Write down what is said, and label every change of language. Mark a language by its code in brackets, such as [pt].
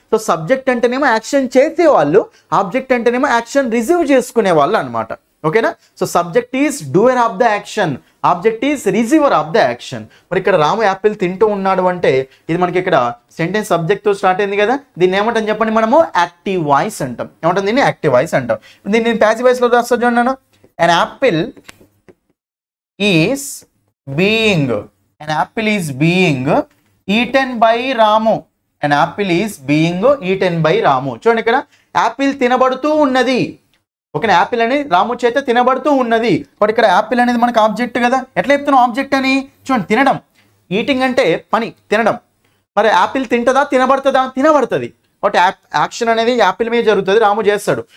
[te] So subject అంటేనేమో action చేసే వాళ్ళు, ఆబ్జెక్ట్ అంటేనేమో యాక్షన్ రిసీవ్ చేసుకునే వాళ్ళు అనమాట. ఓకేనా. [en] So subject is doer of the action, object is receiver of the action. [te] మరి ఇక్కడ రాము యాపిల్ తింటూ ఉన్నాడు అంటే ఇది మనకి ఇక్కడ సెంటెన్స్ సబ్జెక్ట్ తో స్టార్ట్ అయింది కదా, దీన్ని ఏమంటాం చెప్పండి మనము, యాక్టివ్ వాయిస్ అంటాం. ఏమంటాం దీన్ని, యాక్టివ్ వాయిస్ అంటాం. దీన్ని నేను ప్యాసివ్ వాయిస్ లో రాస్తా చూడండి. [en] an apple is being, an apple is being eaten by Ramu. an apple is being eaten by Ramu. [te] చూడండి ఇక్కడ యాపిల్ తినబడుతూ ఉన్నది. ఓకే, యాపిల్ అనేది రాము చేత తినబడుతూ ఉన్నది. బట్ ఇక్కడ యాపిల్ అనేది మనకు ఆబ్జెక్ట్ కదా, ఎట్లా చెప్తున్నాం ఆబ్జెక్ట్ అని, చూడండి తినడం, ఈటింగ్ అంటే పని తినడం. మరి యాపిల్ తింటదా, తినబడుతుందా, తినబడుతుంది. బట్ యాక్షన్ అనేది యాపిల్ మీద జరుగుతుంది, రాము చేస్తాడు.